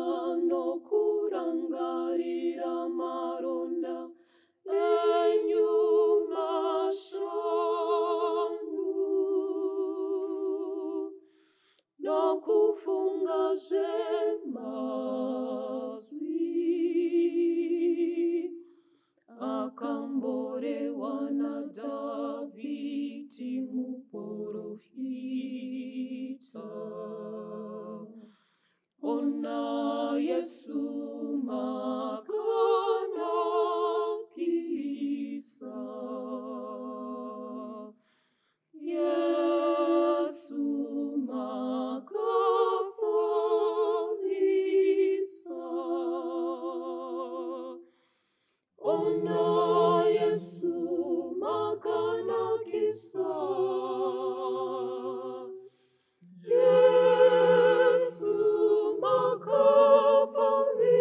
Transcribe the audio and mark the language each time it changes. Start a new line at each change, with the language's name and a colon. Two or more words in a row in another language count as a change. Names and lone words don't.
Shona: nokurangarira maronda enyu mashanu, nokufunga zvemazwi akamborewa naDhavhidhi muprofita. Ona Yesu Makanakisa, Yesu Makafarisa, Ona Yesu Makanakisa, Yesu Makafarisa.